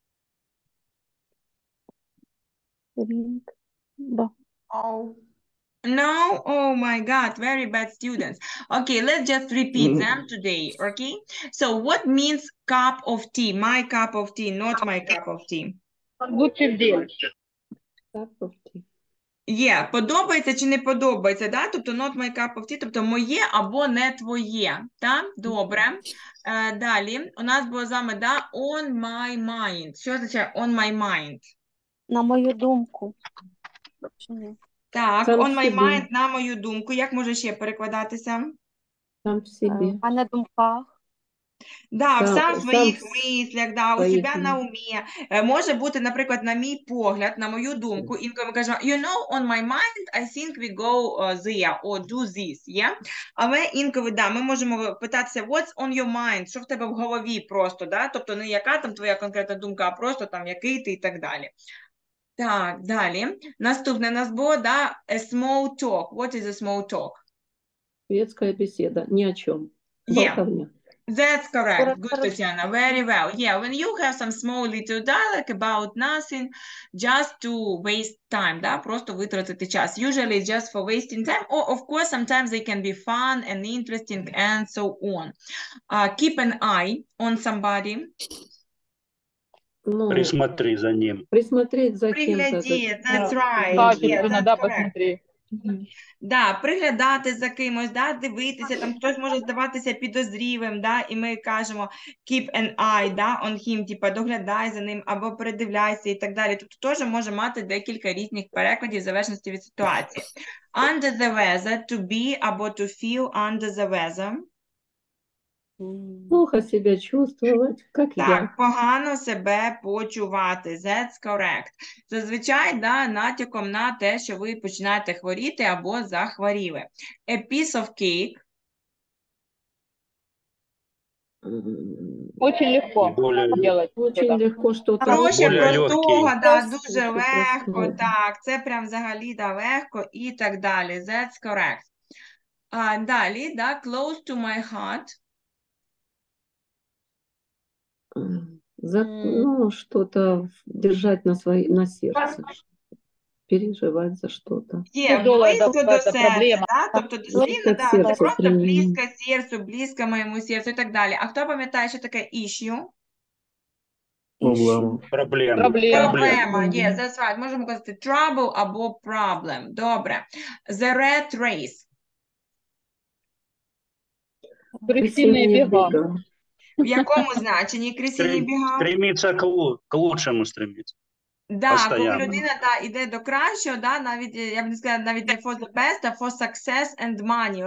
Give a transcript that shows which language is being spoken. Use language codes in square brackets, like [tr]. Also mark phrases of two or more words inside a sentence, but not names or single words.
[en] Oh. No? Oh my God, very bad students. Okay, let's just repeat them today, okay? So what means cup of tea? My cup of tea, not my cup of tea. Cup of tea. [uk] Є, подобається чи не подобається, да? [en] Тобто not my cup of tea, [uk] тобто моє або не твоє, так? Добре. Далі, у нас було з вами, да, [en] on my mind. [uk] Що означає [en] on my mind? [uk] На мою думку. Чи ні? Так, Сам [en] on my [uk] собі. mind, на мою думку. Як може ще перекладатися? Сам в себе. А на думках. Да, Сам- в своїх сам мислях, да, у своїх себе на умі. Може бути, наприклад, на мій погляд, на мою думку, інколи ми кажемо, [en] you know, on my mind, I think we go there, or do this, yeah? [uk] Але інколи, да, ми можемо питатися, [en] what's on your mind, [uk] що в тебе в голові просто, да? Тобто не яка там твоя конкретна думка, а просто там який ти і так далі. Так, далі. Наступне у нас було, да, [en] a small talk. What is a small talk? [ru] Светская беседа. Ни о чем. [en] Yeah. [ru] Болтовня. [en] That's correct. Correct, Good, correct. Tatiana. Very well. Yeah, when you have some small little dialogue about nothing, just to waste time, [uk] да, просто витратити час. [en] Usually just for wasting time, or of course, sometimes they can be fun and interesting and so on. Keep an eye on somebody. Ну, [ru] Присмотри за ним. присмотреть за кем-то. [uk] Пригляди, [en] that's right. [ru] Качественно, [en] Yeah, [uk] да, [en] that's correct. [ru] посмотри. [uk] Да, приглядати за кимось, да, дивитися, там хтось може здаватися підозрілим, да, і ми кажемо [en] keep an eye, [uk] да, [en] on him, [uk] типа доглядай за ним, або передивляйся і так далі. Тобто теж може мати декілька різних перекладів в залежності від ситуації. [en] Under the weather, to be або to feel under the weather. [ru] Плохо себя чувствовать, как я. [uk] Так, погано себе почувати. [en] That's correct. [uk] Зазвичай, да, натяком на те, що ви починаєте хворіти або захворіли. [en] A piece of cake. [ru] Очень легко Более- делать. Очень это. легко что-то. Проще Более простого, легкий. [uk] да, [ru] Просто [uk] дуже легко, [ru] простого. [uk] так, це прям взагалі, да, легко і так далі. [en] That's correct. [uk] Далі, да, [en] close to my heart. [ru] Ну, что-то держать на сердце. Переживать за что-то. [uk] Є [ru] Тяжелая, да, [uk] близько до [ru] какая-то [uk] серця, [ru] проблема. [uk] да, тобто Близько дослівно, [ru] к [uk] да, це серцю просто стремління. близько серцю, близько моєму серцю і так далі. А хто пам'ятає, що таке issue? Проблема. Проблема. Проблема. Проблема, [en] yes, that's right. [uk] Можемо казати trouble або problem. Добре. [en] The red race. [ru] Крысиные бега. [uk] В якому значенні крисині біга? [ru] Стремиться к лучшему стремиться. [uk] Да, коли [ru] Постоянно. [uk] людина йде до кращого, да, навіть, я б не сказала, навіть не [en] for the best, [uk] а [en] for success and money.